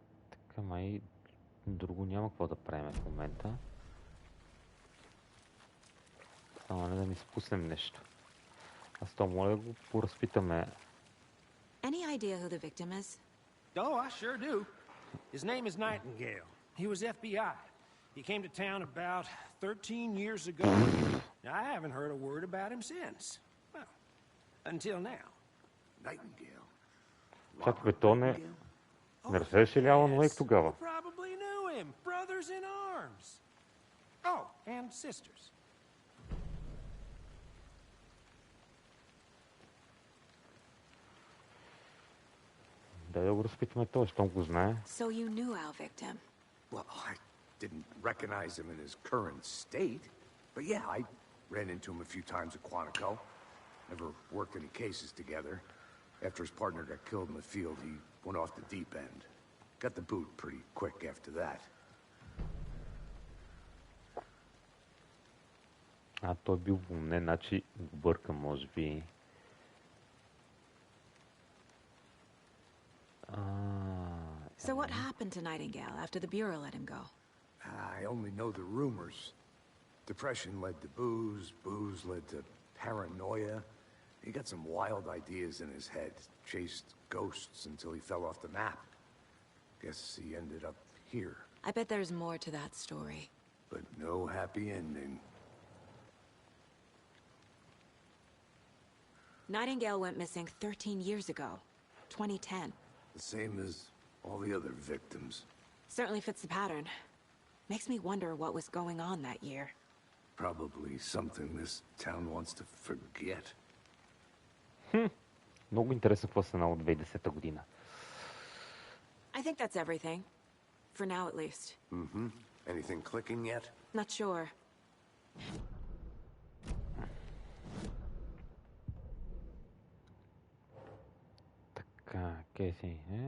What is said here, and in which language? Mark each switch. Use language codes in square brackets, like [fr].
[bg] Така, май друго няма какво да правим в момента. Само не да ни спуснем нещо. Аз то моля да го поразпитаме. [en] Any idea who the victim is? Oh, I sure do. His name is Nightingale. He was FBI. He came to town about 13 years ago. I haven't heard a word about him since. Well, until now. Nightingale. [bg] Чак бе, то не разреши ли Алан Уейк тогава? [en] Probably knew him. Brothers in arms. Oh, and sisters. [bg] Да го разпитаме той, щом го знае. [en] So you knew our victim? Well, I didn't recognize him in his current state. But yeah, I ran into him a few times at Quantico. Never worked any cases together. After his partner got killed in the field, he went off the deep end. Got the boot pretty quick after that. [bg] Той бил вълнен, значи го бърка, може би. [en] So what happened to Nightingale after the Bureau let him go? I only know the rumors. Depression led to booze, booze led to paranoia. He got some wild ideas in his head, chased ghosts until he fell off the map. Guess he ended up here. I bet there's more to that story. But no happy ending. Nightingale went missing 13 years ago, 2010. The same as all the other victims. Certainly fits the pattern. Makes me wonder what was going on that year. Probably something this town wants to forget. [bg] Много интересно какво стана от 2010 година. [en] I think that's everything. For now, at least. Mm-hmm. Anything clicking yet? Not sure. [bg] Така, Кейси.